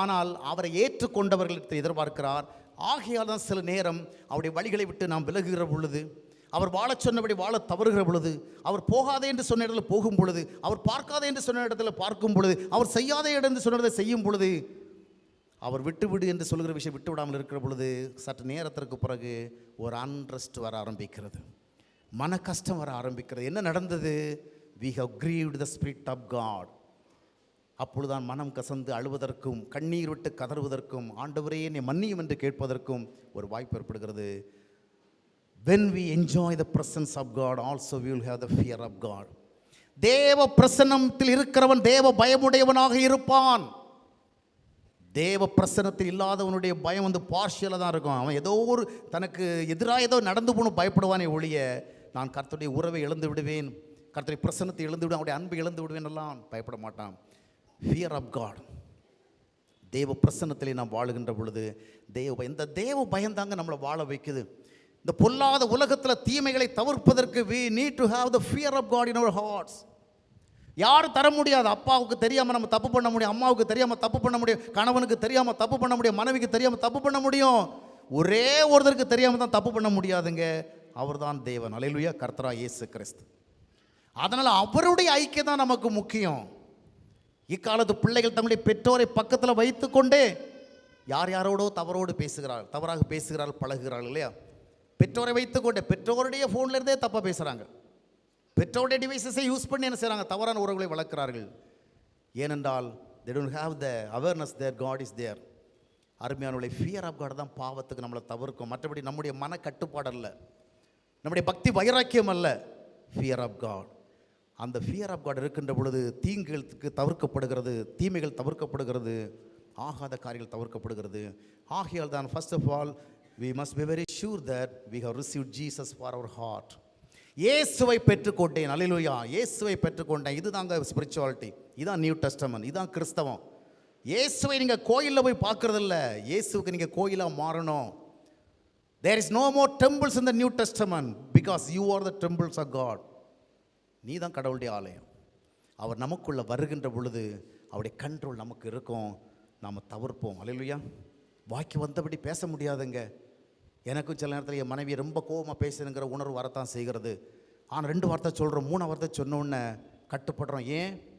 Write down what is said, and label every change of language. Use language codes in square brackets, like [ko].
[ta] ஆனால் அவரை ஏற்றுக்கொண்டவர்களுக்கு எதிர்பார்க்கிறார். ஆகையால் தான் சில நேரம் அவருடைய வழிகளை விட்டு நாம் விலகுகிற பொழுது, அவர் வாழச் சொன்னபடி வாழ தவறுகிற பொழுது, அவர் போகாதே என்று சொன்ன இடத்துல போகும் பொழுது, அவர் பார்க்காதே என்று சொன்ன இடத்துல பார்க்கும் பொழுது, அவர் செய்யாதே இடம் என்று சொன்ன இடத்தை செய்யும் பொழுது, அவர் விட்டுவிடு என்று சொல்கிற விஷயம் விட்டு விடாமல் இருக்கிற பொழுது, சற்று நேரத்திற்கு பிறகு ஒரு அன்ரெஸ்ட் வர ஆரம்பிக்கிறது, மன கஷ்டம் வர ஆரம்பிக்கிறது. என்ன நடந்தது? [en] we have grieved the spirit of God. [ta] அப்பொழுதுதான் மனம் கசந்து அழுவதற்கும், கண்ணீர் விட்டு கதறுவதற்கும், ஆண்டவரே என்னை மன்னியும் என்று கேட்பதற்கும் ஒரு வாய்ப்பு ஏற்படுகிறது. [en] when we enjoy the presence of God, also we will have the fear of God. [ta] தேவ பிரசன்னத்தில் இருக்கிறவன் தேவ பயமுடையவனாக இருப்பான். தேவ பிரசன்னத்தில் இல்லாதவனுடைய பயம் வந்து பார்ஷியலாக தான் இருக்கும். அவன் ஏதோ ஒரு தனக்கு எதிராக ஏதோ நடந்து போகணும் பயப்படுவானே ஒழிய, நான் கர்த்தருடைய உறவை இழந்து விடுவேன், கர்த்தருடைய பிரசன்னத்தை இழந்து விடுவேன், அவருடைய அன்பை இழந்து விடுவேன் எல்லாம் பயப்பட மாட்டான். Fear of God. தேவ பிரசன்னத்திலே நாம் வாழுகின்ற பொழுது இந்த தேவ பயந்தாங்க நம்மளை வாழ வைக்குது. இந்த பொல்லாத உலகத்தில் தீமைகளை தவிர்ப்பதற்கு [en] we need to have the fear of God in our hearts. [ta] யாரும் தர முடியாது. அப்பாவுக்கு தெரியாமல் நம்ம தப்பு பண்ண முடியும், அம்மாவுக்கு தெரியாமல் தப்பு பண்ண முடியும், கணவனுக்கு தெரியாமல் தப்பு பண்ண முடியும், மனைவிக்கு தெரியாமல் தப்பு பண்ண முடியும். ஒரே ஒருத்தருக்கு தெரியாமல் தான் தப்பு பண்ண முடியாதுங்க, அவர் தான் தேவன். அல்லேலூயா, கர்த்தராகிய இயேசு கிறிஸ்து. அதனால் அவருடைய ஐக்கியம் தான் நமக்கு முக்கியம். இக்காலத்து பிள்ளைகள் தங்களுடைய பெற்றோரை பக்கத்தில் வைத்துக்கொண்டே யார் யாரோடோ தவறாக பேசுகிறார்கள், பழகுகிறார்கள் இல்லையா? பெற்றோரை வைத்துக்கொண்டே பெற்றோருடைய ஃபோனில் இருந்தே தப்பாக பேசுகிறாங்க, பெற்றோருடைய டிவைசஸை யூஸ் பண்ணி என்ன செய்கிறாங்க? தவறான உறவுகளை வளர்க்கிறார்கள். ஏனென்றால் [en] they don't have the awareness that God is there. [ta] அருமையானவர்களே, ஃபியர் ஆஃப் காட் தான் பாவத்துக்கு நம்மளை தவிர்க்கும். மற்றபடி நம்முடைய மன கட்டுப்பாடு அல்ல, நம்முடைய பக்தி வைராக்கியம் அல்ல, ஃபியர் ஆஃப் காட். அந்த ஃபியர் ஆஃப் காட் இருக்கின்ற பொழுது தீங்குகளுக்கு தவிர்க்கப்படுகிறது, தீமைகள் தவிர்க்கப்படுகிறது, ஆகாத காரியங்கள் தவிர்க்கப்படுகிறது. ஆகையால் தான் [en] First of all we must be very sure that we have received Jesus for our heart. [ta] இயேசுவை பெற்றுக்கொண்டேன். அல்லேலூயா, இயேசுவை பெற்றுக்கொண்டேன். இதுதாங்க ஸ்பிரிச்சுவாலிட்டி, இதுதான் நியூ டெஸ்டமென்ட், இதுதான் கிறிஸ்தவம். இயேசுவை நீங்கள் கோயிலில் போய் பார்க்குறதில்ல, இயேசுவுக்கு நீங்கள் கோயிலாக மாறணும். [en] There is no more temples in the New Testament because you are the temples of God. [ta] நீ தான் கடவுளுடைய ஆலயம். அவர் நமக்குள்ளே வருகின்ற பொழுது அவருடைய கண்ட்ரோல் நமக்கு இருக்கும், நாம் தவிர்ப்போம். அல்லேலூயா. வாக்கி வந்தபடி பேச முடியாதுங்க. எனக்கும் சில நேரத்தில் என் மனைவி ரொம்ப கோபமாக பேசுனுங்கிற உணர்வு வரத்தான் செய்கிறது. ஆனால் 2 வார்த்தை சொல்கிறோம், 3 வார்த்தை சொன்ன உடனே கட்டுப்படுறோம். ஏன்?